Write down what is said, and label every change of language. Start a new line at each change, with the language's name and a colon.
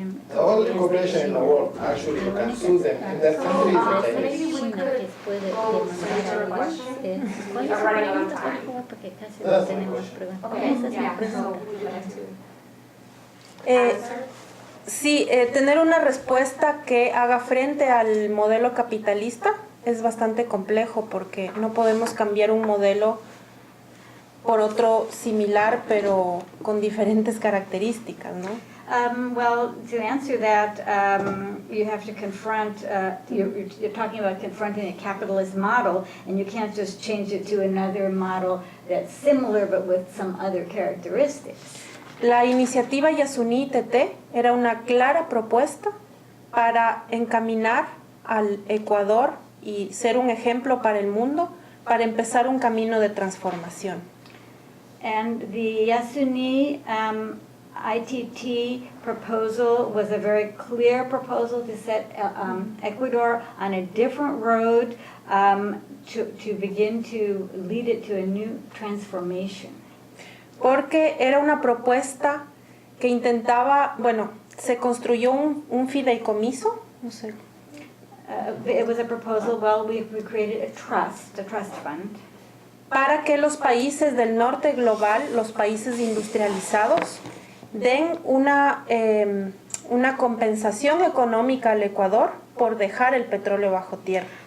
English: The only cooperation in the world, actually, you can sue them in their country is the So Chinese. maybe we could go straight to our question. We are running out of time. That's my question. Okay, yeah, so would you like to answer?
Spanish: Sí, tener una respuesta que haga frente al modelo capitalista es bastante complejo porque no podemos cambiar un modelo por otro similar pero con diferentes características, ¿no?
English: Well, to answer that, you have to confront, you're talking about confronting a capitalist model, and you can't just change it to another model that's similar but with some other characteristics.
Spanish: La iniciativa Yasuní TT era una clara propuesta para encaminar al Ecuador y ser un ejemplo para el mundo, para empezar un camino de transformación.
English: And the Yasuní ITT proposal was a very clear proposal to set Ecuador on a different road to begin to lead it to a new transformation.
Spanish: Porque era una propuesta que intentaba, bueno, se construyó un fideicomiso, no sé.
English: It was a proposal, well, we created a trust fund.
Spanish: Para que los países del norte global, los países industrializados, den una compensación económica al Ecuador por dejar el petróleo bajo tierra.